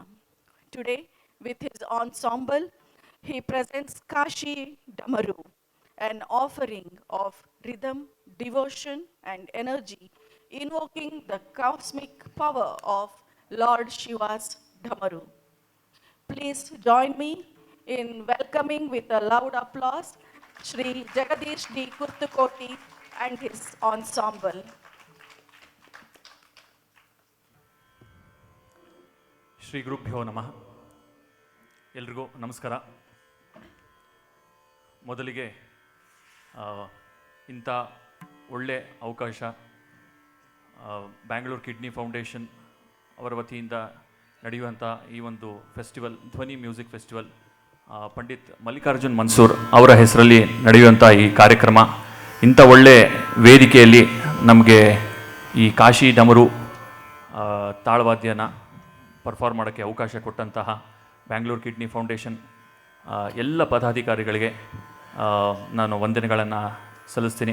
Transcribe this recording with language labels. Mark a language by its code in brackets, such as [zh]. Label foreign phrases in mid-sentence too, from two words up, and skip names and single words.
[en] Today, with his ensemble, he presents Kashi Damaru, an offering of rhythm, devotion, and energy, invoking the cosmic power of Lord Shiva's Damaru. Please join me in welcoming with a loud applause Shri Jagadish D. Kurtukoti and his ensemble. [sa] ಶ್ರೀ ಗುರುಭ್ಯೋ ನಮಃ. [kn] ಎಲ್ರಿಗೂ ನಮಸ್ಕಾರ. ಮೊದಲಿಗೆ ಇಂಥ ಒಳ್ಳೆ ಅವಕಾಶ ಬ್ಯಾಂಗ್ಳೂರು ಕಿಡ್ನಿ ಫೌಂಡೇಶನ್ ಅವರ ವತಿಯಿಂದ ನಡೆಯುವಂಥ ಈ ಒಂದು ಫೆಸ್ಟಿವಲ್, ಧ್ವನಿ ಮ್ಯೂಸಿಕ್ ಫೆಸ್ಟಿವಲ್, ಪಂಡಿತ್ ಮಲ್ಲಿಕಾರ್ಜುನ್ ಮನ್ಸೂರ್ ಅವರ ಹೆಸರಲ್ಲಿ ನಡೆಯುವಂಥ ಈ ಕಾರ್ಯಕ್ರಮ, ಇಂಥ ಒಳ್ಳೆ ವೇದಿಕೆಯಲ್ಲಿ ನಮಗೆ ಈ ಕಾಶಿ ಡಮರು ತಾಳವಾದ್ಯನ ಪರ್ಫಾರ್ಮ್ ಮಾಡೋಕ್ಕೆ ಅವಕಾಶ ಕೊಟ್ಟಂತಹ ಬ್ಯಾಂಗ್ಳೂರು ಕಿಡ್ನಿ ಫೌಂಡೇಶನ್ ಎಲ್ಲ ಪದಾಧಿಕಾರಿಗಳಿಗೆ ನಾನು ವಂದನೆಗಳನ್ನು ಸಲ್ಲಿಸ್ತೀನಿ.